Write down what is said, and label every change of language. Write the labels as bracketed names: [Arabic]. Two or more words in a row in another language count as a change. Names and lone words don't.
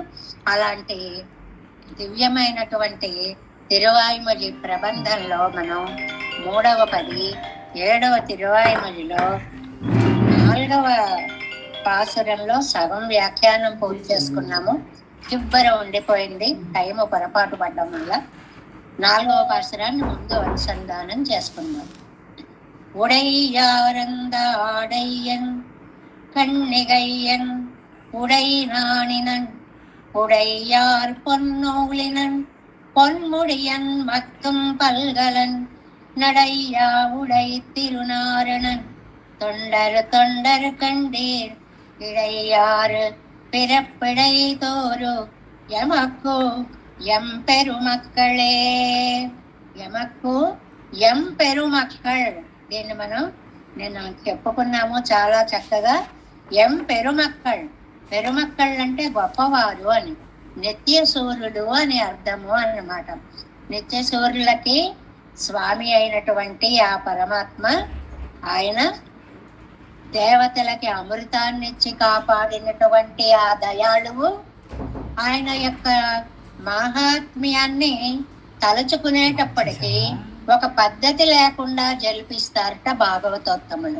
[Telugu] అలాంటి దివ్యమైనటువంటి తిరువాయిమొഴి ప్రబంధంలో మనం 3వ పది 7వ తిరువాయిమొழிలో 4వ పాసురంలో సగం వ్యాఖ్యానం పూర్తి చేసుకున్నాము. చివర ఉండిపోయింది టైము పొరపాటు పడ్డం వల్ల. 4వ పాసురాన్ని ముందు అనుసంధానం చేసుకున్నాం. [Tamil] உடையாரந்த ஆடையன் கண்ணிகையன் உடைநாணினன் உடையார் பொன்னூலினன் பொன்முடியன் மத்தும் பல்கலன் நடையா உடை திருநாரணன் தொண்டர் கண்டீர் இடையாறு பிறப்பிடை தோறு எமக்கு எம் பெருமக்களே. எமக்கு எம் பெருமக்கள் [Telugu] దీన్ని మనం నేను చెప్పుకున్నాము చాలా చక్కగా. [Tamil] எம் பெருமக்கள், [Telugu] పెరుమక్కళ్ అంటే గొప్పవారు అని, నిత్య సూర్యుడు అని అర్థము అన్నమాట. నిత్య సూర్యులకి స్వామి అయినటువంటి ఆ పరమాత్మ ఆయన దేవతలకి అమృతాన్నిచ్చి కాపాడినటువంటి ఆ దయాళువు ఆయన యొక్క మహాత్మ్యాన్ని తలుచుకునేటప్పటికీ ఒక పద్ధతి లేకుండా జల్పిస్తారట భాగవతోత్తములు.